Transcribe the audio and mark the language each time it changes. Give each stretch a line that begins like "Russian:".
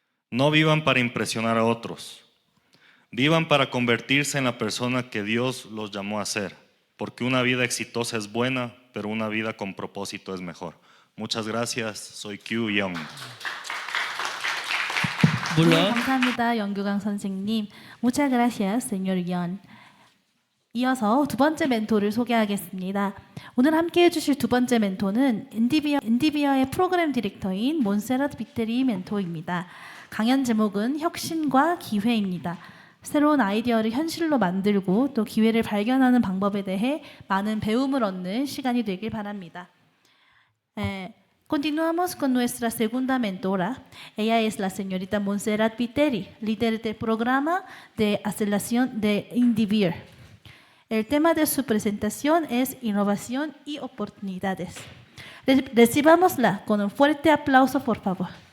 Spanish: No vivan para impresionar a otros. Vivan para convertirse en la persona que Dios los llamó a ser. Porque una vida exitosa es buena, pero una vida con propósito es mejor. Muchas gracias. Soy Kyu Young.
Korean: 네, 물론 감사합니다. 연규강 선생님.
Spanish: Muchas gracias, señor Yon.
Korean: 이어서 두 번째 멘토를 소개하겠습니다. 오늘 함께 해주실 두 번째 멘토는 엔디비어의 프로그램 디렉터인 몬세랏 비테리 멘토입니다. 강연 제목은 혁신과 기회입니다. 새로운 아이디어를 현실로 만들고 또 기회를 발견하는 방법에 대해 많은 배움을 얻는 시간이 되길 바랍니다.
Spanish: Continuamos con nuestra segunda mentora. Ella es la señorita Montserrat Viteri, líder del programa de aceleración de Indivior. El tema de su presentación es innovación y oportunidades. Recibámosla con un fuerte aplauso, por favor.